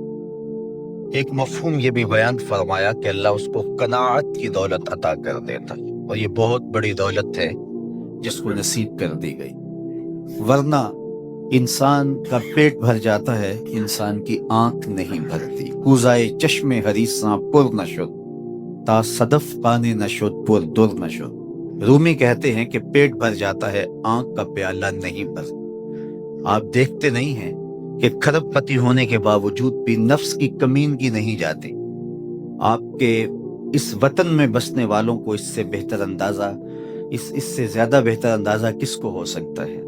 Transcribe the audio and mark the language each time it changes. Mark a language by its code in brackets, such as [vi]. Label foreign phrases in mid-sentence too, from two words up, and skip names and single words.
[ur] ایک مفہوم یہ بھی بیان فرمایا کہ اللہ اس کو قناعت کی دولت عطا کر دیتا ہے، اور یہ بہت بڑی دولت ہے جس کو نصیب کر دی گئی۔ ورنہ انسان کا پیٹ بھر جاتا ہے، انسان کی آنکھ نہیں بھرتی۔ [fa] کوزائے چشم حریصاں پر نشد، تا صدف پانے نشد پر در نشد۔ [ur] رومی کہتے ہیں کہ پیٹ بھر جاتا ہے، آنکھ کا پیالہ نہیں بھرتا۔ آپ دیکھتے نہیں ہیں کہ کھرب پتی ہونے کے باوجود بھی نفس کی کمینگی نہیں جاتی۔ آپ کے اس وطن میں بسنے والوں کو اس سے بہتر اندازہ، اس سے زیادہ بہتر اندازہ کس کو ہو سکتا ہے؟